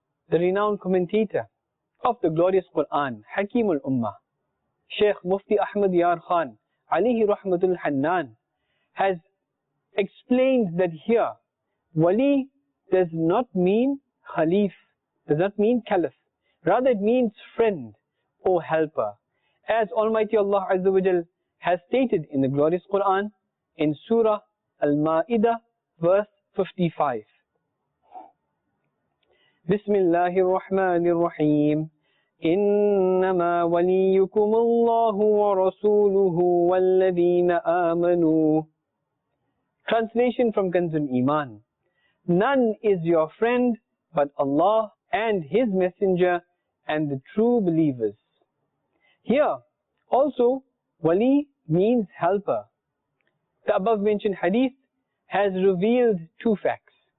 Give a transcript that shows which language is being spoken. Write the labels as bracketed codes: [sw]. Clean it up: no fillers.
[en] The renowned commentator of the glorious Quran, Hakim al-Ummah, Shaykh Mufti Ahmad Yar Khan, alayhi rahmatul Hannan, has explained that here, wali does not mean khalif, does not mean caliph. Rather it means friend or helper. As Almighty Allah Azza wa Jal has stated in the glorious Quran, in Surah Al-Ma'idah, verse 55. Bismillahir Rahmanir Rahim. [ar] إنما وليكم الله ورسوله والذين آمنوا. [en] Translation from Kanzul Iman. None is your friend but Allah and His Messenger and the true believers. Here also wali means helper. The above mentioned hadith has revealed two facts.